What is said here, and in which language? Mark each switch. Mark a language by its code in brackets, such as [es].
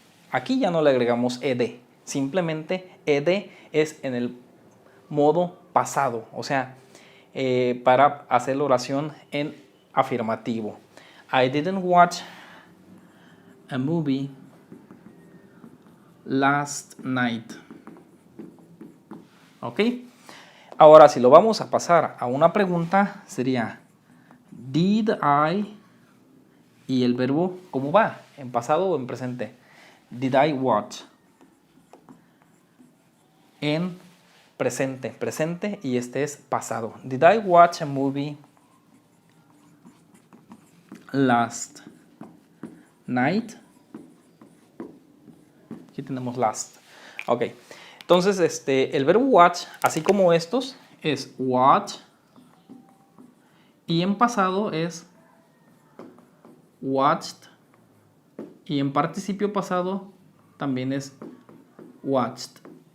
[es] Aquí ya no le agregamos ed, simplemente ed es en el modo pasado, o sea, para hacer la oración en afirmativo. [en] I didn't watch a movie last night. [es] ¿Ok? Ahora, si lo vamos a pasar a una pregunta, sería [en] did I, [es] y el verbo, ¿cómo va? ¿En pasado o en presente? [en] Did I watch? [es] En presente, presente, y este es pasado. [en] Did I watch a movie last night? [es] Aquí tenemos last. Ok. Entonces, el verbo watch, así como estos, es watch, y en pasado es watched, y en participio pasado también es watched.